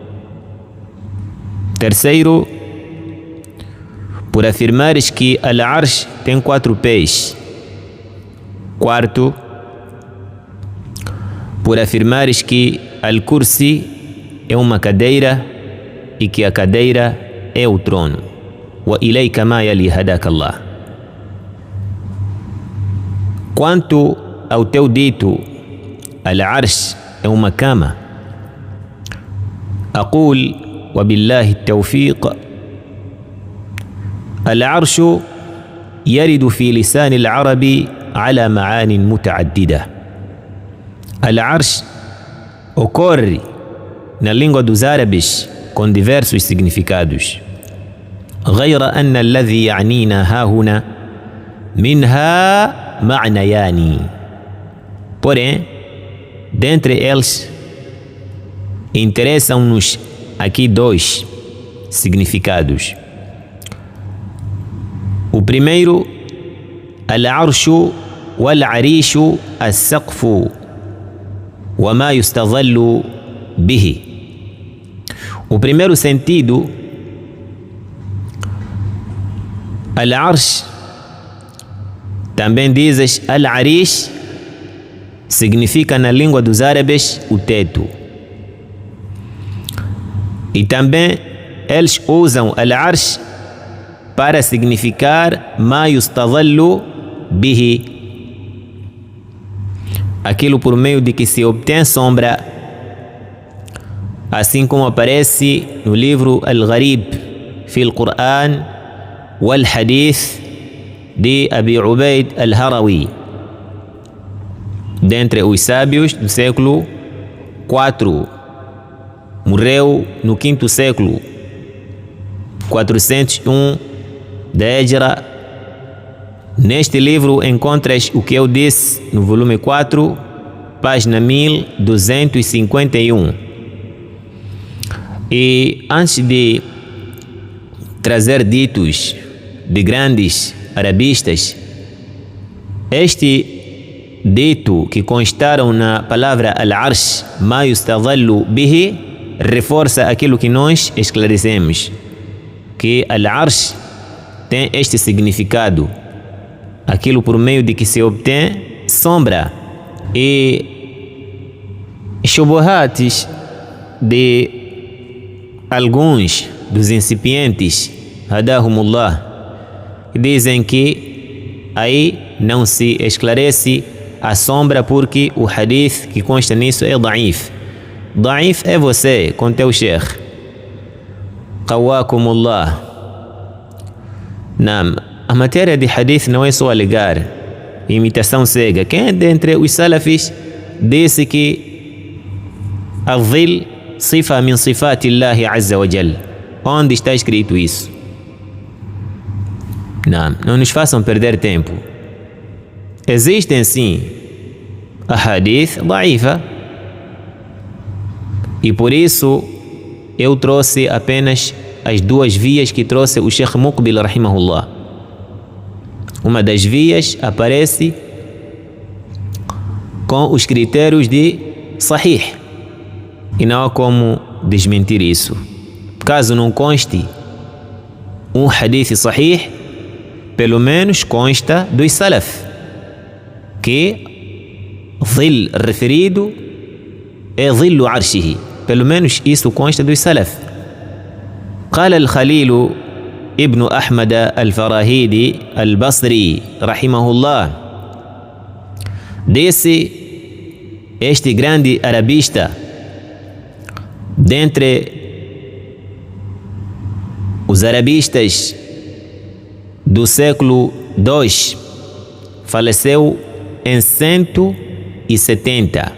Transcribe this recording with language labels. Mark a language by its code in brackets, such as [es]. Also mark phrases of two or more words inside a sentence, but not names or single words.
[pt] Terceiro, por afirmares que Al-Arsh tem 4 pés. Quarto, por afirmares que Al-Kursi é uma cadeira e que a cadeira é o trono. [ar] وإليك ما يلي هداك الله. [pt] Quanto ao teu dito, Al-Arsh é uma cama, [ar] أقول وبالله التوفيق العرش يرد في لسان العرب على معان متعددة. [pt] Al-Arsh ocorre na língua dos árabes com diversos significados. [ar] غير أن الذي يعنينا ها هنا منها معنيان. [pt] Porém, dentre eles, interessam-nos aqui 2 significados. O primeiro, [ar] العرش والعريش السقف وما يستظل به. [pt] O primeiro sentido, Al-Arsh, também dizes Al-Arish, significa na língua dos árabes o teto. E também eles usam Al-Arsh para significar [ar] ما يستظل به, [pt] aquilo por meio de que se obtém sombra, assim como aparece no livro Al-Gharib في القرآن والحديث de Abi Ubaid al-Harawi, dentre os sábios do século IV. Morreu no 5º século, 401 da Hijra. Neste livro encontras o que eu disse no volume 4, página 1251. E antes de trazer ditos de grandes arabistas, este dito que constaram na palavra al-arsh, [ar] ما يستظل به, [pt] reforça aquilo que nós esclarecemos, que al-arsh tem este significado, aquilo por meio de que se obtém sombra. E shubuhates de alguns dos incipientes, hadahumullah, dizem que aí não se esclarece a sombra porque o hadith que consta nisso é da'if. Da'if é você com teu sheikh. Qawakumullah. Não, a matéria de hadith não é só alegar, imitação cega. Quem dentre os salafis disse que [ar] الظل صفة من صفات الله عز وجل? [pt] Onde está escrito isso? Não nos façam perder tempo. Existem sim a [ar] حديث ضعيفة, [pt] e por isso eu trouxe apenas as duas vias que trouxe o Sheikh Muqbil rahimahullah. Uma das vias aparece com os critérios de sahih, e não há como desmentir isso. Caso não conste um hadith sahih, pelo menos consta dos salaf que dhil referido é [ar] ظل عرشه. [pt] Pelo menos isso consta dos salaf. [ar] قال الخليل ابن أحمد الفراهيدي البصري رحمه الله, [pt] disse este grande arabista, dentre os arabistas do século II, faleceu em 170.